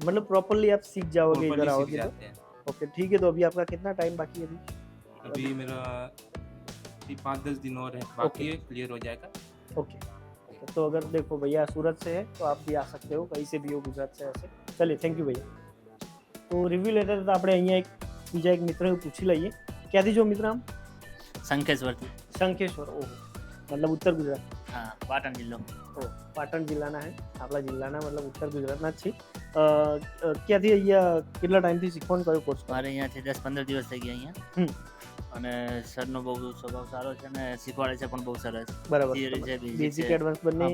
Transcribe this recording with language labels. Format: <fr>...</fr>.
<hi>मतलब प्रॉपरली आप सीख जाओगे प्रॉपर्ली इधर सीख आओगे तो। जाते हैं। ओके ठीक है, तो अभी आपका कितना टाइम बाकी है अभी? अभी मेरा 5-10 दिन और है बाकी है, क्लियर हो जाएगा। ओके, तो अगर देखो भैया सूरत से है तो आप भी आ सकते हो, कहीं से भी हो गुजरात से ऐसे। चलिए, थैंक यू भैया।</hi> <gu>तो રિવ્યુ લેતા હતા આપણે અહીંયા એક બીજા એક મિત્રને પૂછી લઈએ, ક્યાંથી જો મિત્ર? આમ સંકેશ્વરથી.</gu> <hi>શંખેશ્વર, ઓહો, मतलब उत्तर गुजरात।</hi> <gu>હા, પાટણ જિલ્લો. ઓહ, પાટણ જિલ્લાના હે, આપણા જિલ્લાના</gu> <hi>मतलब उत्तर</hi> <gu>ગુજરાતના જ છીએ। ક્યાંથી અહીંયા કેટલા ટાઈમથી શીખવાનું કયો કોર્સ? મારે અહીંયાથી 10-15 દિવસ થઈ ગયા અહીંયા. અને સરનો બહુ સ્વભાવ સારો છે ને શીખવાડે છે પણ બહુ સરસ. બરાબર, થિયરી છે, બેઝિક બેઝિક છે. એડવાન્સ બંને</gu>